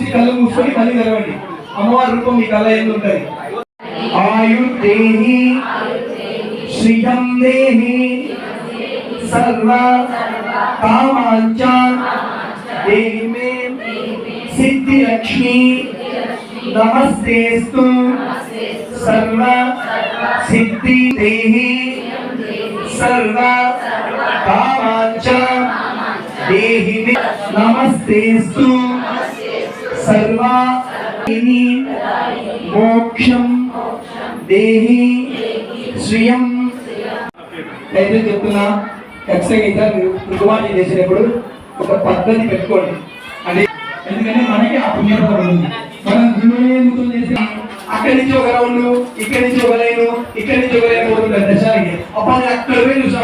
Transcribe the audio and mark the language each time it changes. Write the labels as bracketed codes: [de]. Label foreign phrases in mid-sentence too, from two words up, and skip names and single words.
[te] కళ్ళు మూసుకొని మళ్ళీ తెరవండి అమ్మవారి రూపం మీ కళ్ళ ఎందుకు ఉంటుంది [sa] ఆయుర్దేహి శ్రీయం దేహి సర్వ కామాంచ దేహి మే సిద్ధి లక్ష్మి నమస్తేస్తు సర్వ సిద్ధి దేహి सर्व कामांच देहि नमस्तेस्तु सर्वाणि मोक्षं देहि श्रियं [te] అయితే చెప్తున్నా ఖచ్చితంగా కుంకుమార్చన చేసేటప్పుడు ఒక పద్ధతి పెట్టుకోండి అంటే ఎందుకంటే మనకి ఆ పుణ్యం ఉంది మనం గురువు చేసి అక్కడి నుంచి ఒక రౌండ్ ఇక్కడి నుంచి ఒక లైన్ ఇక్కడి నుంచి ఒక లైన్ పోతుంది దర్శనానికి అప్పుడు అక్కడ పోయి చూసాం